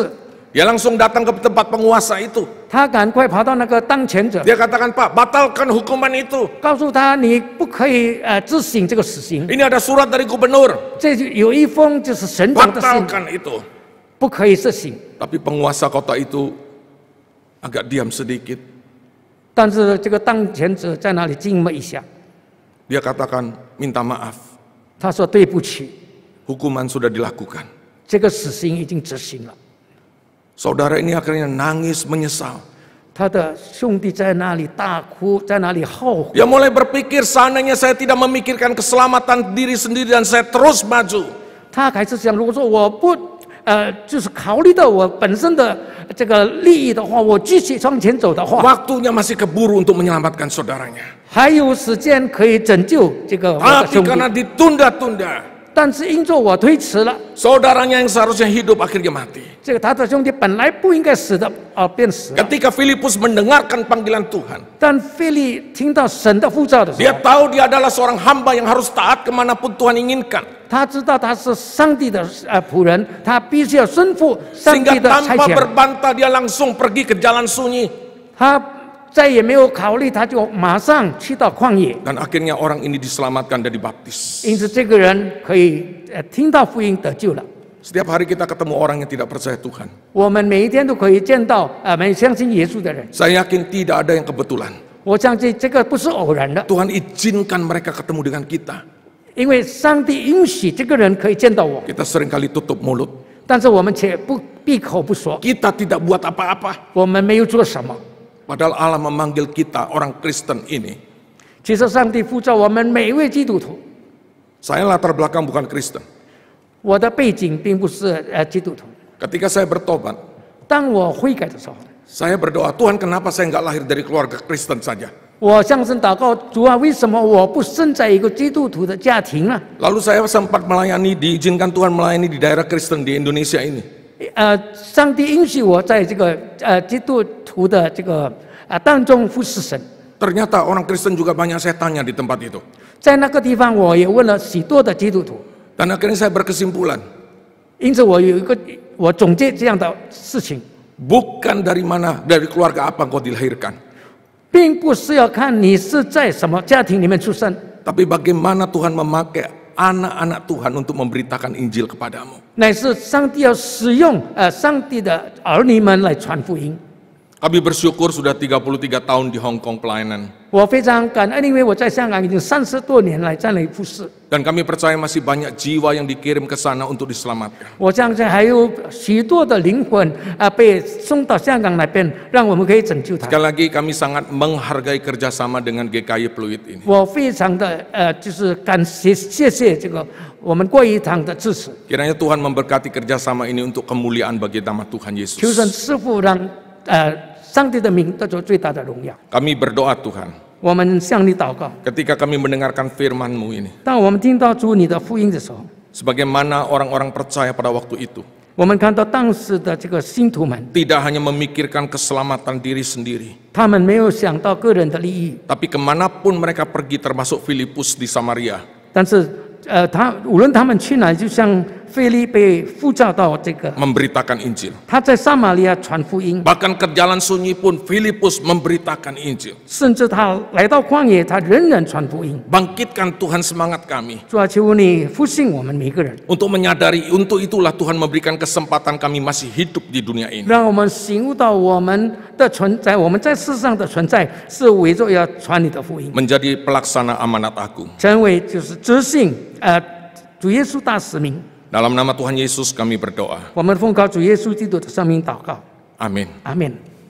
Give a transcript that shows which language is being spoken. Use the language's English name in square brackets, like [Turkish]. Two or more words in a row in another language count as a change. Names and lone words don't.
[Indonesian] Dia langsung datang ke tempat penguasa itu. [Chinese] 他赶快跑到那个当权者， [Indonesian] Dia katakan, Pak, batalkan hukuman itu. [Chinese] 告诉他你不可以执行这个死刑。 [Indonesian] Ini ada surat dari gubernur. [Chinese] 这就有一封就是省长的信， [Indonesian] Batalkan itu. [Chinese] 不可以实行。 [Indonesian] Tapi penguasa kota itu agak diam sedikit. [Chinese] 但是这个当权者在那里静默一下， [Indonesian] Dia katakan, minta maaf. [Chinese] 他说对不起， [Indonesian] Hukuman sudah dilakukan. [Chinese] 这个死刑已经执行了。 [Indonesian] Saudara ini akhirnya nangis menyesal. [Chinese] 他的兄弟在那里大哭，在那里后悔。 [Indonesian] Dia mulai berpikir, seandainya saya tidak memikirkan keselamatan diri sendiri dan saya terus maju. [Chinese] 他开始想，如果说我不就是考虑到我本身的这个利益的话，我继续向前走的话， [Indonesian] Waktunya masih keburu untuk menyelamatkan saudaranya. [Chinese] 还有时间可以拯救这个我的 [Indonesian] Tapi [Chinese] 兄弟。 [Indonesian] karena ditunda-tunda, [Chinese] 但是因着我推迟了， [Indonesian] saudaranya yang seharusnya hidup akhirnya mati. [Chinese] 这个他的兄弟本来不应该死的，变死了。 [Indonesian] Ketika Filipus mendengarkan panggilan Tuhan, [Chinese] 但腓力听到神的呼召的时 [Indonesian] dia [Chinese] 候， [Indonesian] tahu dia adalah seorang hamba yang harus taat kemanapun Tuhan inginkan. [Chinese] 他知道他是上帝的仆人，他必须要顺服上 [Indonesian] Sehingga [Chinese] 帝的差 [Indonesian] tanpa [Chinese] 遣。 [Indonesian] berbantah dia langsung pergi ke jalan sunyi. [Chinese] 他再也没有考虑，他就马上去到旷野。 [Indonesian] Dan akhirnya orang ini diselamatkan dan dibaptis. [Chinese] 因此，这个人可以听到福音得救了。 [Indonesian] Setiap hari kita ketemu orang yang tidak percaya Tuhan. [Chinese] 我们每一天都可以见到没相信耶稣的人。 [Indonesian] Saya yakin tidak ada yang kebetulan. [Chinese] 我相信这个不是偶然的， [Indonesian] Tuhan izinkan mereka ketemu dengan kita. [Chinese] 因为上帝允许这个人可以见到我， [Indonesian] Kita seringkali tutup mulut. [Chinese] 但是我们却不闭口不说， [Indonesian] Kita tidak buat apa-apa. [Chinese] 我们没有做什么。 [Indonesian] Padahal Allah memanggil kita orang Kristen ini. [Chinese] 其实上帝呼召我们每一位基督徒。 [Indonesian] Saya latar belakang bukan Kristen. [Chinese] 我的背景并不是基督徒。 [Indonesian] Ketika saya bertobat, [Chinese] 当我悔改的时候， [Indonesian] saya berdoa, Tuhan kenapa saya nggak lahir dari keluarga Kristen saja? [Chinese] 我向神祷告，主啊，为什么我不生在一个基督徒的家庭呢？ [Indonesian] Lalu saya sempat melayani, diizinkan Tuhan melayani di daerah Kristen di Indonesia ini. [Chinese] 上帝允许我在这个基督徒的这个当中服侍神。 [Indonesian] Ternyata orang Kristen juga banyak saya tanya di tempat itu. [Chinese] 在那个地方，我也问了许多的基督徒， [Indonesian] Dan akhirnya saya berkesimpulan, [Chinese] 因此我总结这样的事情， [Indonesian] bukan dari mana, dari keluarga apa engkau dilahirkan, [Chinese] 并不是要看你是在什么家庭里面出生， [Indonesian] tapi bagaimana Tuhan memakai anak-anak Tuhan untuk memberitakan Injil kepadamu. [Chinese] 乃是上帝要使用上帝的儿女们来传福音。 [Indonesian] Kami bersyukur sudah 33 tahun di Hong Kong pelayanan. [Chinese] 我非常感恩，因为我在香港已经30多年来在那里服侍。 [Indonesian] Dan kami percaya masih banyak jiwa yang dikirim ke sana untuk diselamatkan. [Chinese] 我相信还有许多的灵魂被送到香港那边，让我们可以拯救他。 [Indonesian] Sekali lagi kami sangat menghargai kerjasama dengan GKI Pluit ini. [Chinese] 我非常的就是谢谢这个我们贵一堂的支持。 [Indonesian] Kiranya Tuhan memberkati kerjasama ini untuk kemuliaan bagi nama Tuhan [Chinese] 求神 [Indonesian] Yesus. [Chinese] 师父让上帝的名得着最大的荣耀。 [Indonesian] Kami berdoa Tuhan, [Chinese] 我们向你祷告， [Indonesian] ketika kami mendengarkan firman-Mu ini, [Chinese] 当我们听到主你的福音的时候， [Indonesian] sebagaimana orang-orang percaya pada waktu itu, [Chinese] 我们看到当时的这个信徒们， [Indonesian] tidak hanya memikirkan keselamatan diri sendiri, [Chinese] 他们没有想到个人的利益， [Indonesian] tapi kemanapun mereka pergi termasuk Filipus di Samaria, [Chinese] 但是无论他们去哪，就像腓利被呼召到这个， [Indonesian] memberitakan Injil. [Chinese] 他在撒玛利亚传福音， [Indonesian] Bahkan ke jalan sunyi pun Filipus memberitakan Injil. [Chinese] 甚至他来到旷野，他仍然传福音。 [Indonesian] Bangkitkan Tuhan semangat kami [Chinese] 主啊，求你复兴我们每个人， [Indonesian] untuk menyadari, untuk itulah Tuhan memberikan kesempatan kami masih hidup di dunia ini. [Chinese] 让我们醒悟到我们的存在，我们在世上的存在是为着要传你的福音， [Indonesian] Menjadi pelaksana amanat agung. [Chinese] 成为就是执行主耶稣大使命。 [Indonesian] Dalam nama Tuhan Yesus kami berdoa. [Chinese] 我们奉靠主耶稣基督的圣名祷告， [Indonesian] Amin. [Chinese] 阿门。